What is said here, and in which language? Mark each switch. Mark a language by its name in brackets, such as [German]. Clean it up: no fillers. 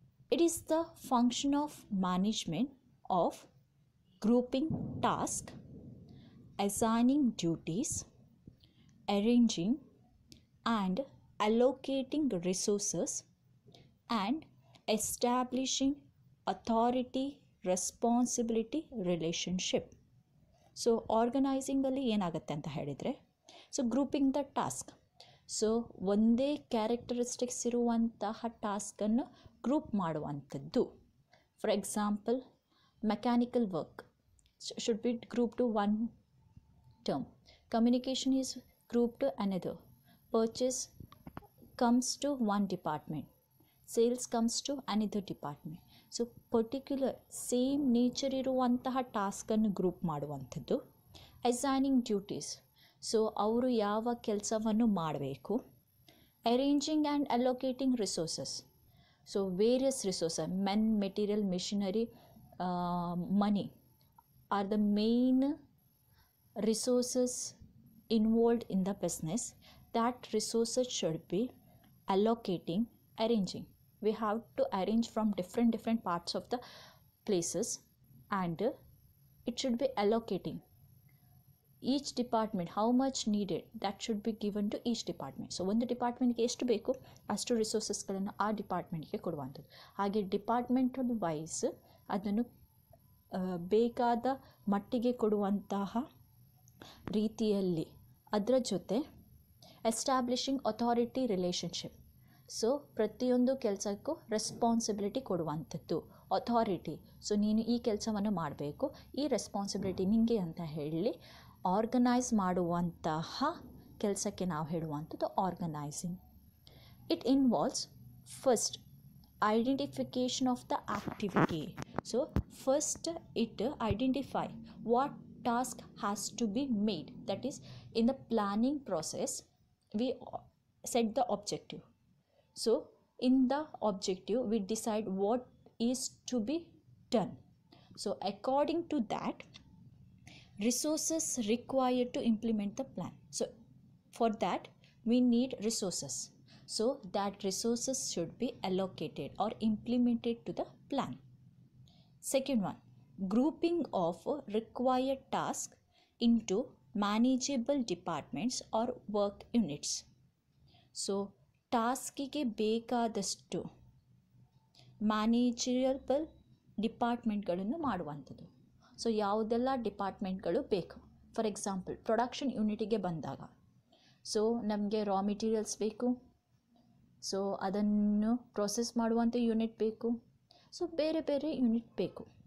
[English] It is the function of management of grouping tasks, assigning duties, arranging and allocating resources, and establishing authority responsibility relationship. [Kannada] So ಆರ್ಗನೈಸಿಂಗಲ್ಲಿ ಏನಾಗುತ್ತೆ ಅಂತ ಹೇಳಿದರೆ, [English] So grouping the task. [Kannada] So ಒಂದೇ characteristics ಇರುವಂತಹ ಟಾಸ್ಕನ್ನು group ಮಾಡುವಂಥದ್ದು. [English] For example, mechanical work should be group to one term. Communication is grouped to another. Purchase comes to one department. Sales comes to another department. So particular same nature [Kannada] ಇರುವಂತಹ ಟಾಸ್ಕನ್ನು group ಮಾಡುವಂಥದ್ದು. [English] assigning duties, [Kannada] so ಅವರು ಯಾವ ಕೆಲಸವನ್ನು ಮಾಡಬೇಕು. [English] Arranging and allocating resources, so various resources, men, material, machinery, money are the main resources involved in the business. That resources should be allocating, arranging. We have to arrange from different parts of the places, and it should be allocating each department how much needed, that should be given to each department. [Kannada] So ಒಂದು ಡಿಪಾರ್ಟ್ಮೆಂಟ್ಗೆ ಎಷ್ಟು ಬೇಕು ಅಷ್ಟು ರಿಸೋರ್ಸಸ್ಗಳನ್ನು ಆ ಡಿಪಾರ್ಟ್ಮೆಂಟ್ಗೆ ಕೊಡುವಂಥದ್ದು. ಹಾಗೆ departmental wise ಅದನ್ನು ಬೇಕಾದ ಮಟ್ಟಿಗೆ ಕೊಡುವಂತಹ ರೀತಿಯಲ್ಲಿ, ಅದರ ಜೊತೆ [English] Establishing authority relationship. [Kannada] ಸೊ ಪ್ರತಿಯೊಂದು ಕೆಲಸಕ್ಕೂ ರೆಸ್ಪಾನ್ಸಿಬಿಲಿಟಿ ಕೊಡುವಂಥದ್ದು. ಅಥಾರಿಟಿ, ಸೊ ನೀನು ಈ ಕೆಲಸವನ್ನು ಮಾಡಬೇಕು, ಈ ರೆಸ್ಪಾನ್ಸಿಬಿಲಿಟಿ ನಿಮಗೆ ಅಂತ ಹೇಳಿ ಆರ್ಗನೈಸ್ ಮಾಡುವಂತಹ ಕೆಲಸಕ್ಕೆ ನಾವು ಹೇಳುವಂಥದ್ದು organising. [English] It involves first identification of the activity. So first it identify what task has to be made. That is, in the planning process we set the objective. So in the objective we decide what is to be done. So according to that, resources required to implement the plan. So for that we need resources. So that resources should be allocated or implemented to the plan. Second one, grouping of required tasks into manageable departments or work units. [Kannada] So ಟಾಸ್ಕಿಗೆ ಬೇಕಾದಷ್ಟು ಮ್ಯಾನೇಜರಬಲ್ ಡಿಪಾರ್ಟ್ಮೆಂಟ್ಗಳನ್ನು ಮಾಡುವಂಥದ್ದು. So ಯಾವುದೆಲ್ಲ ಡಿಪಾರ್ಟ್ಮೆಂಟ್ಗಳು ಬೇಕು. [English] for example, [Kannada] production ಯೂನಿಟಿಗೆ ಬಂದಾಗ, so ನಮಗೆ raw materials ಬೇಕು, so ಅದನ್ನು process ಮಾಡುವಂಥ unit ಬೇಕು, ಸೊ ಬೇರೆ ಬೇರೆ ಯೂನಿಟ್ ಬೇಕು.